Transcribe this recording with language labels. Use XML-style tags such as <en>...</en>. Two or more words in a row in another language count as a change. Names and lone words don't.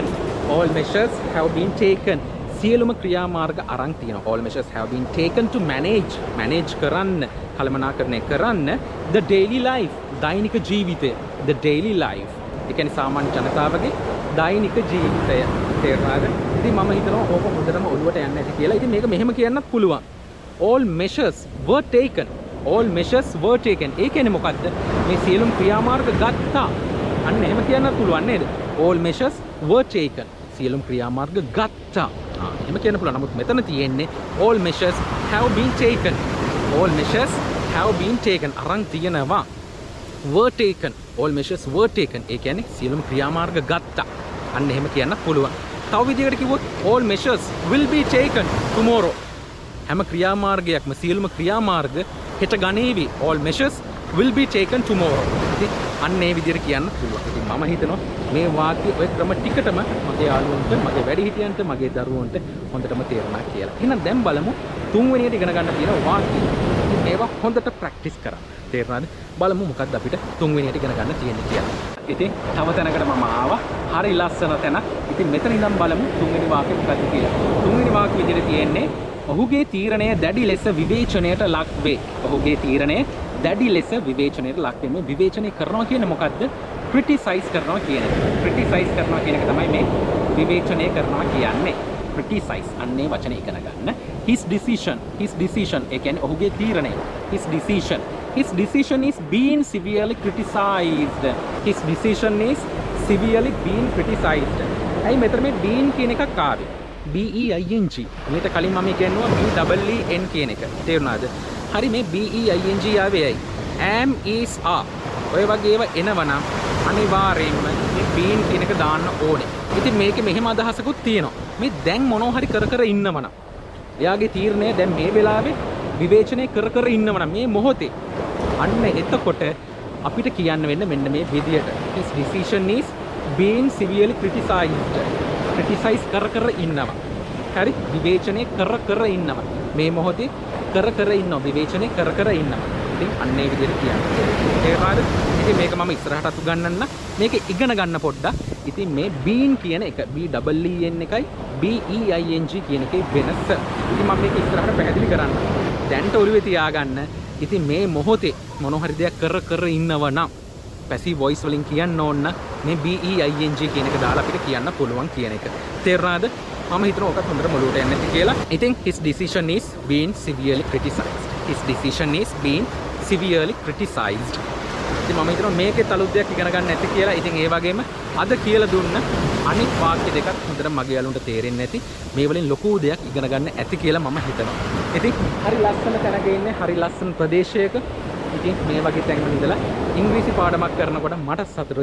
<en>All measures have been taken.</en> <si>සියලුම ක්‍රියාමාර්ග අරන් තියෙනවා.</si> <en>All measures have been taken to manage</en> <si>කරන්න, කළමනාකරණය කරන්න</si> <en>the daily life.</en> <si>දෛනික ජීවිතය.</si> <en>The daily life.</en> <si>ඒ කියන්නේ සාමාන්‍ය ජනතාවගේ දෛනික ජීවිතය. තේරුණාද? ඉතින් මම හිතනවා ඕක හොඳටම ඔළුවට යන්න ඇති කියලා. ඉතින් මේක මෙහෙම කියන්නත් පුළුවන්.</si> <en>All measures were taken. All measures were taken.</en> <si>ඒ කියන්නේ මොකද්ද? මේ සියලුම ක්‍රියාමාර්ග ගත්තා. අන්න එහෙම කියන්නත් පුළුවන් නේද?</si> <en>All measures were taken.</en> <si>සියලුම ක්‍රියාමාර්ග ගත්තා. එහෙම කියන්න පුළුවන්. නමුත් මෙතන තියෙන්නේ</si> <en>all measures have been taken. All measures have been taken.</en> <si>අරන් තියෙනවා.</si> <en>Were taken. All measures were taken.</en> <si>ඒ කියන්නේ සියලුම ක්‍රියාමාර්ග ගත්තා. අන්න එහෙම කියන්නත් පුළුවන්. තව විදිහකට කිව්වොත්</si> <en>all measures will be taken tomorrow.</en> <si>හැම ක්‍රියාමාර්ගයක්ම සියලුම ක්‍රියාමාර්ග හෙට ගනේවි.</si> <en>All measures will be taken tomorrow.</en> <si>ඉතින් අන්න ඒ විදිහට කියන්න පුළුවන්. ඉතින් මම හිතනවා මේ වාක්‍ය ඔය ක්‍රම ටිකටම මගේ යාළුවන්ට, මගේ වැඩිහිටියන්ට, මගේ දරුවන්ට හොඳටම තේරුණා කියලා. එහෙනම් දැන් බලමු තුන්වෙනියට ඉගෙන ගන්න තියෙන වාක්‍ය. ඉතින් මේවා හොඳට ප්‍රැක්ටිස් කරන්න. තේරුණාද? බලමු මොකක්ද අපිට තුන්වෙනියට ඉගෙන ගන්න තියෙන්නේ කියලා. ඉතින් තව තැනකට මම ආවා. හරි ලස්සන තැනක්. ඉතින් මෙතන ඉඳන් බලමු තුන්වෙනි වාක්‍ය මොකක්ද කියලා. තුන්වෙනි වාක්‍ය විදිහට තියෙන්නේ ඔහුගේ තීරණය දැඩි ලෙස විවේචනයට ලක් වේ. ඔහුගේ තීරණය දැඩි ලෙස විවේචනයට ලක් වේ. මේ විවේචනය කරනවා කියන්නේ මොකද්ද? ක්‍රිටිසයිස් කරනවා කියන එක. ක්‍රිටිසයිස් කරනවා කියන එක තමයි මේ විවේචනය කරනවා කියන්නේ. ක්‍රිටිසයිස් අන්නේ වචනේ ඉගෙන ගන්න.</si> <en>his decision</en> <si>ඒ කියන්නේ ඔහුගේ තීරණය.</si> <en>his decision is being severely criticized. his decision is severely being criticized.</en> <si>ඇයි මෙතන මේ being කියන එකක් ආවේ? BEING. මේක කලින් මම කියනවා BEEN කියන එක. තේරුණාද? හරි මේ BEING ආවේ ඇයි?</si> <en>am is are.</en> <si>ඔය වගේ ඒවා එනවනම් අනිවාර්යයෙන්ම මේ being කියන එක දාන්න ඕනේ. ඉතින් මේකේ මෙහෙම අදහසකුත් තියෙනවා. මේ දැන් මොනවා හරි කර ඉන්නවනම් එයාගේ තීරණය දැන් මේ වෙලාවේ විවේචනය කර ඉන්නවනම් මේ මොහොතේ අන්න එතකොට අපිට කියන්න වෙන්න මෙන්න මේ විදියට</si> <en>his decision is being severely criticized.</en> <si>criticize කර ඉන්නවා. හරි විවේචනය කර ඉන්නවා. මේ මොහොතේ කර ඉන්නවා. විවේචනය කර ඉන්නවා. ඉතින් අන්න ඒ විදිහට කියන්නේ. තේරුණාද? ඉතින් මේක මම ඉස්සරහටත් උගන්වන්න. මේක ඉගෙන ගන්න පොඩ්ඩක්. ඉතින් මේ being කියන එක BEEN එකයි BEING කියන එකේ වෙනස. ඉතින් මම මේක ඉස්සරහට පැහැදිලි කරන්න. දැන්ට ඔළුවේ තියාගන්න. ඉතින් මේ මොහොතේ මොන හරි දෙයක් කර ඉන්නවා නම්</si> <en>passive voice</en> <si>වලින් කියන්න ඕන මේ BEING කියන එක දාලා අපිට කියන්න පුළුවන් කියන එක. තේරුණාද? මම හිතනවා ඔකත් හොඳට මොළුවට යන්නේ නැති කියලා.</si> <en>ඉතින් his decision is being severely criticized. His decision is being severely criticized.</en> <si>ඉතින් මම හිතනවා මේකේ අලුත් දෙයක් ඉගෙන ගන්න නැති කියලා. ඉතින් ඒ වගේම අද කියලා දුන්න අනිත් වාක්‍ය දෙකක් හොඳට මගේ යාළුවන්ට තේරෙන්නේ නැති. මේ වලින් ලොකු දෙයක් ඉගෙන ගන්න ඇති කියලා මම හිතනවා. ඉතින් හරි ලස්සන තැනක ඉන්නේ, හරි ලස්සන ප්‍රදේශයක. ඉතින් මේ වගේ තැන්වල ඉඳලා ඉංග්‍රීසි පාඩමක් කරනකොට මට සතුටුයි.</si>